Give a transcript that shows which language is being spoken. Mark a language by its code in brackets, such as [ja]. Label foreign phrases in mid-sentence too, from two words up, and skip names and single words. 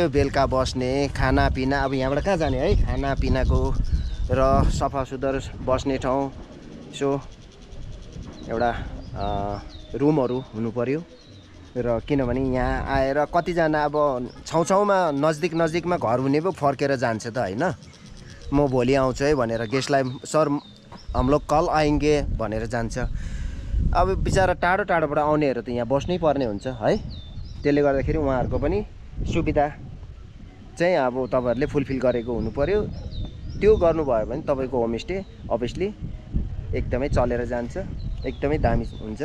[ne] बेलुका बस्ने खानापिना अब यहाँबाट कहाँ जाने है, खानापिनाको र सफा सुग्घर बस्ने ठाउँ यसो एउटा रुमहरू हुनु पर्यो। र किनभने यहाँ आएर कतिजना अब छाउछाउमा नजिकमा घर हुने पो फर्केर जान्छ त होइन। म भोलि आउँछु है भनेर गेस्टलाई [hi] सर हम लोग कल आएंगे [ne] भनेर जान्छ। अब बिचरा टाढो टाढोबाट आउनेहरू त यहाँ बस्नै पर्ने हुन्छ है। त्यसले गर्दाखेरि उहाँहरूको पनि सुविधा चाहिँ अब तपाईँहरूले फुलफिल गरेको हुनु पर्यो। त्यो गर्नुभयो भने तपाईँको होमस्टे अभियसली एकदमै चलेर जान्छ, एकदमै दामी हुन्छ।